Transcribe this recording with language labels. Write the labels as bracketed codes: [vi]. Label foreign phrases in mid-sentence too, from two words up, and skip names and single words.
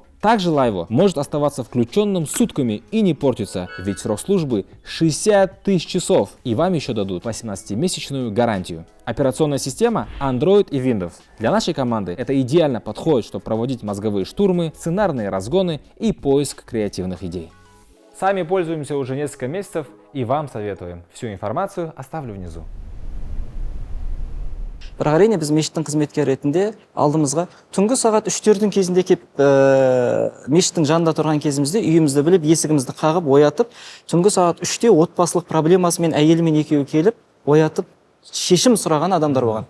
[ru] Также Laivo может оставаться включенным сутками и не портиться, ведь срок службы 60 тысяч часов, и вам еще дадут 18-месячную гарантию. Операционная система Android и Windows. Для нашей команды это идеально подходит, чтобы проводить мозговые штурмы, сценарные разгоны и поиск креативных идей. Сами пользуемся уже несколько месяцев и вам советуем. Всю информацию оставлю внизу. [kk] Бірақ әрине біз мешіттің қызметкері ретінде алдымызға түнгі сағат 3-4-дің кезінде келіп мешіттің жанында тұрған кезімізде үйімізді біліп, есігімізді қағып, оятып, түнгі сағат 3-те отбасылық проблемасымен әйелімен екеуі келіп, оятып, шешім сұраған адамдар болған.